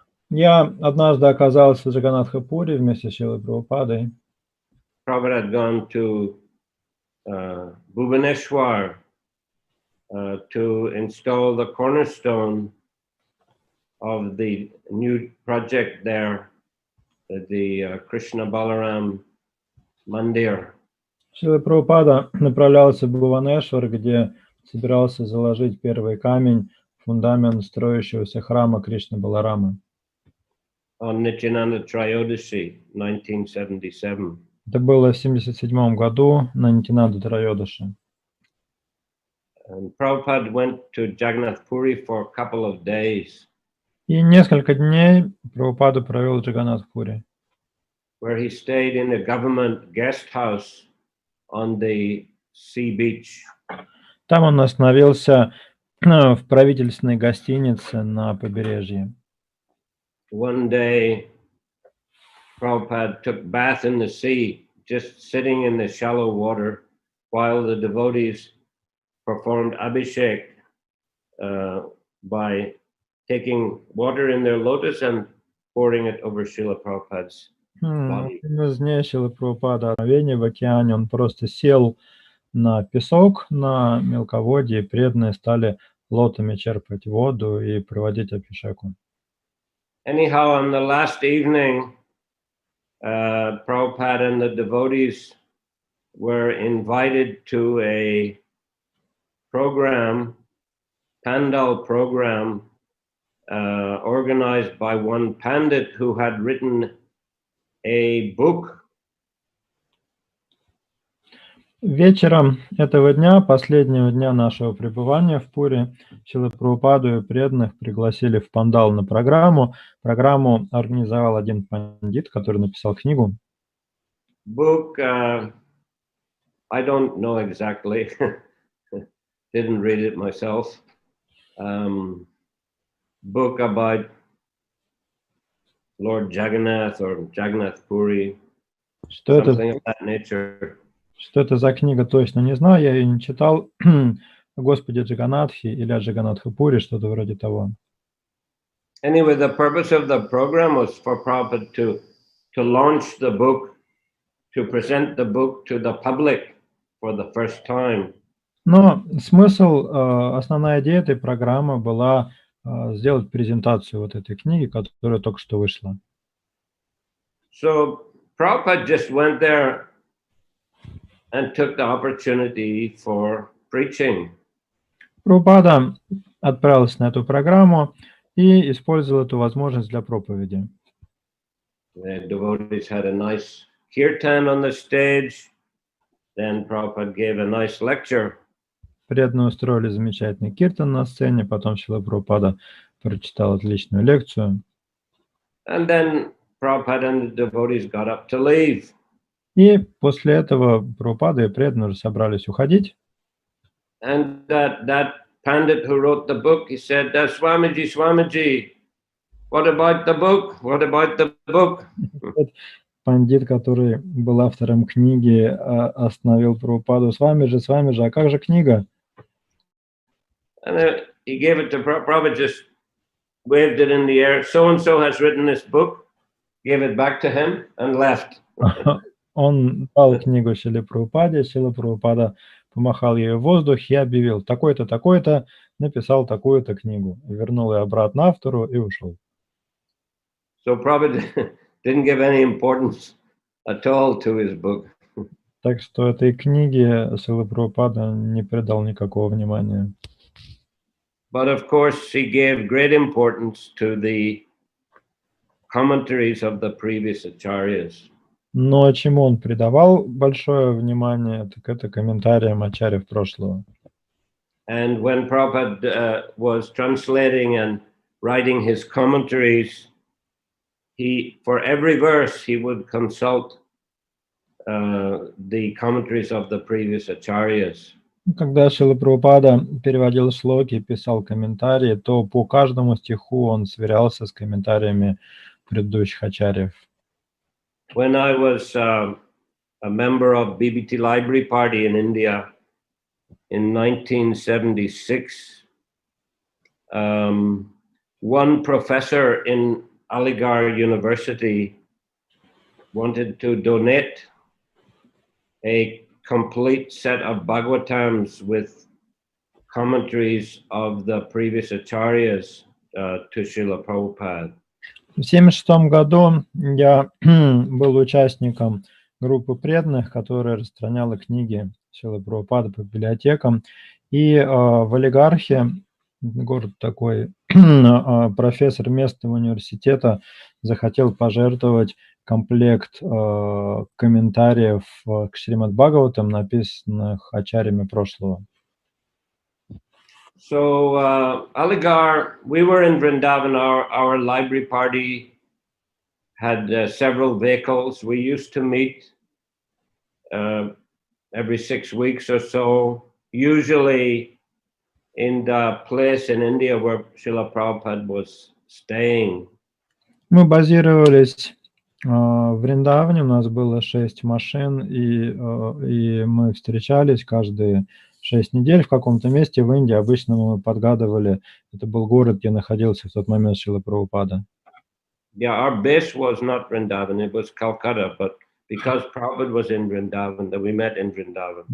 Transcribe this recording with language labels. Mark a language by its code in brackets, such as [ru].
[ru] Я однажды оказался в Джаганнатха-Пури вместе с Шрилой Прабхупадой. [en] Prabhupada had gone to Bhubaneswar to install the cornerstone of the new project there, the Krishna Balaram Mandir. [ru] Шрила Прабхупада направлялся в Бхуванешвар, где собирался заложить первый камень, фундамент строящегося храма Кришны Баларамы. [en] On Nityananda Trayodasi, 1977. [ru] Это было в 1977 году на Нитянанда Трайодаши. [en] And Prabhupada went to Jagannath Puri for a couple of days, [ru] И несколько дней Прабхупада провел в Джаганнатх-Пури, [en] where he stayed in a government guest house on the sea beach. [ru] Там он остановился в правительственной гостинице на побережье. [en] One day, Prabhupada took bath in the sea, just sitting in the shallow water, while the devotees performed abhishek by taking water in their lotus and pouring it over Srila Prabhupada's body. [ru] Из дней Шрилы Прабхупады в океане он просто сел на песок, на мелководье, и преданные стали лотами черпать воду и проводить абхишеку. [en] Anyhow, on the last evening, Prabhupada and the devotees were invited to a program, Pandal program, organized by one Pandit who had written a book. [ru] Вечером этого дня, последнего дня нашего пребывания в Пуре, Шрилу Прабхупаду и преданных пригласили в Пандал на программу. Программу организовал один пандит, который написал книгу. [en] Book, I don't know exactly, didn't read it myself. Book about Lord Jagannath or Jagannath Puri, something of that nature. [ru] Что это за книга, точно не знаю, я ее не читал. О Господе Джаганатхе или о Джаганатхе Пури, что-то вроде того. [en] Anyway, the purpose of the program was for Prabhupada to launch the book, to present the book to the public for the first time. [ru] Но смысл, основная идея этой программы была сделать презентацию вот этой книги, которая только что вышла. [en] So Prabhupada just went there and took the opportunity for preaching. [ru] Прабхупада отправился на эту программу и использовал эту возможность для проповеди. [en] The devotees had a nice kirtan on the stage. Then Prabhupada gave a nice lecture. [ru] Преданные устроили замечательный киртан на сцене, потом Шрила Прабхупада прочитал отличную лекцию. [en] And then Prabhupada and the devotees got up to leave. [ru] И после этого Прабхупада и преданные уже собрались уходить. [en] And that Pandit who wrote the book, he said, Swamiji, Swamiji, what about the book? What about the book? [ru] Пандит, который был автором книги, остановил Прабхупаду. С вами же, а как же книга? [en] And he gave it to Prabhupada, just waved it in the air. So-and-so has written this book, gave it back to him and left. [ru] Он дал книгу Шриле Прабхупаде, Шрила Прабхупада помахал ее в воздух и объявил: такой-то, такой-то написал такую-то книгу. Вернул ее обратно автору и ушел. [en] So Prabhupada didn't give any importance at all to his book. [ru] Так что этой книге Шрила Прабхупада не придал никакого внимания. [en] But of course, he gave great importance to the commentaries of the previous acharyas. [ru] Но чему он придавал большое внимание, так это комментариям ачарьев прошлого. [en] And when Prabhupada was translating and writing his commentaries, for every verse he would consult the commentaries of the previous acharyas. [ru] Когда Шрила Прабхупада переводил шлоки и писал комментарии, то по каждому стиху он сверялся с комментариями предыдущих ачарьев. [en] When I was a member of BBT Library Party in India in 1976, one professor in Aligarh University wanted to donate a complete set of Bhagavatams with commentaries of the previous acharyas to Srila Prabhupada. [ru] В 1976 году я был участником группы преданных, которая распространяла книги Шрилы Прабхупады по библиотекам. И в Алигархе, город такой, профессор местного университета захотел пожертвовать комплект комментариев к Шримад Бхагаватам, написанных ачарьями прошлого. [en] So Aligarh, we were in Vrindavan. Our library party had several vehicles. We used to meet every 6 weeks or so, usually in the place in India where Srila Prabhupada was staying. [ru] Мы базировались в Вриндаване, у нас было 6 машин, и мы встречались каждые 6 недель в каком-то месте в Индии. Обычно мы подгадывали, это был город, где находился в тот момент Шрила Прабхупада. [en] Yeah, our base was not Vrindavan, it was Calcutta, but because Prabhupada was in Vrindavan, that we met in Vrindavan.